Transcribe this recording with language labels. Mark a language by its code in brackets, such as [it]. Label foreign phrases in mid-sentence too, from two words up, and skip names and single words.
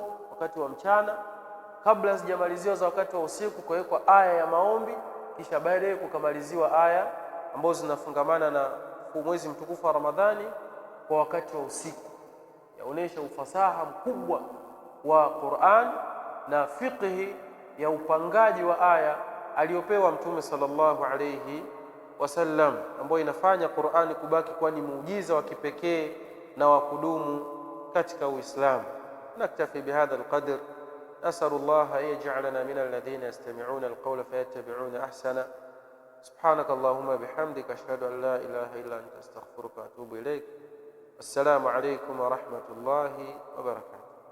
[sw] wakati wa mchana kabla zijamaliziwa za wakati wa usiku, kuwekwa aya ya maombi, kisha baadaye kukamaliziwa aya ambazo zinafungamana na mwezi mtukufu wa Ramadhani kwa wakati wa usiku, yaonesha ufasaha mkubwa wa Qur'an na fiqhi ya upangaji wa aya aliyopewa Mtume [ar] صلى الله عليه وسلم, [sw] ambayo inafanya Qur'ani kubaki kuwa ni muujiza wa kipekee na wa kudumu katika Uislamu. [ar] نكتفي بهذا القدر. نسأل الله أن يجعلنا من الذين يستمعون القول فيتبعون أحسنه. سبحانك اللهم بحمدك أشهد أن لا إله إلا أنت أستغفرك وأتوب إليك. السلام عليكم ورحمة الله وبركاته.